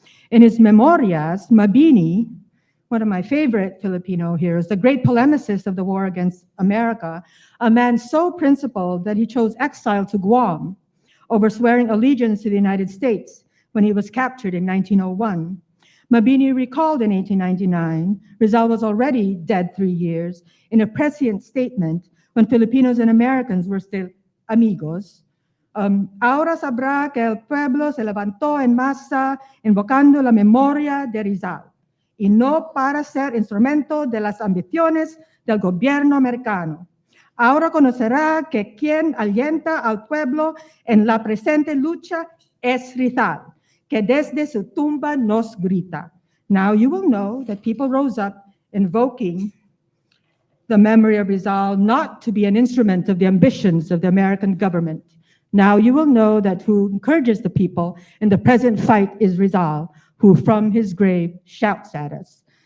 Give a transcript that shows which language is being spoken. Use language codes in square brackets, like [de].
[en] In his Memorias, Mabini, one of my favorite Filipino heroes, the great polemicist of the war against America, a man so principled that he chose exile to Guam over swearing allegiance to the United States when he was captured in 1901. Mabini recalled in 1899, Rizal was already dead 3 years, in a prescient statement when Filipinos and Americans were still amigos. [es] Ahora sabrá que el pueblo se levantó en masa invocando la memoria de Rizal, y no para ser instrumento de las ambiciones del gobierno americano. Ahora conocerá que quien alienta al pueblo en la presente lucha es Rizal, que desde su tumba nos grita. [en] Now you will know that people rose up invoking the memory of Rizal not to be an instrument of the ambitions of the American government. Now you will know that who encourages the people in the present fight is Rizal, who from his grave shouts at us.